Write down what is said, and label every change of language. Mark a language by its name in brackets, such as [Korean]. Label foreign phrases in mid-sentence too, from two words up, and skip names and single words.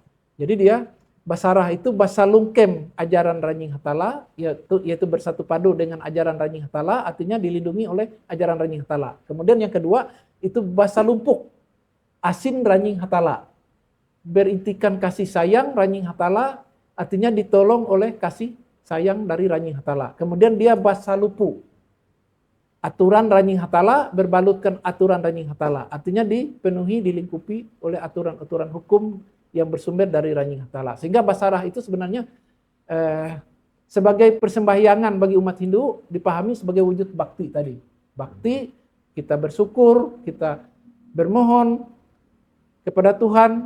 [Indonesian] Jadi dia basarah itu basalungkem ajaran Ranjing Hatala, yaitu bersatu padu dengan ajaran Ranjing Hatala, artinya dilindungi oleh ajaran Ranjing Hatala. Kemudian yang kedua itu basalumpuk asin Ranjing Hatala, berintikan kasih sayang Ranjing Hatala, artinya ditolong oleh kasih sayang dari Ranjing Hatala. Kemudian dia basalupu, aturan Ranjing Hatala berbalutkan aturan Ranjing Hatala, artinya dipenuhi, dilingkupi oleh aturan-aturan hukum yang bersumber dari Ranjing Hatala. Sehingga basarah itu sebenarnya sebagai persembahyangan bagi umat Hindu dipahami sebagai wujud bakti tadi. Bakti, kita bersyukur, kita bermohon kepada Tuhan.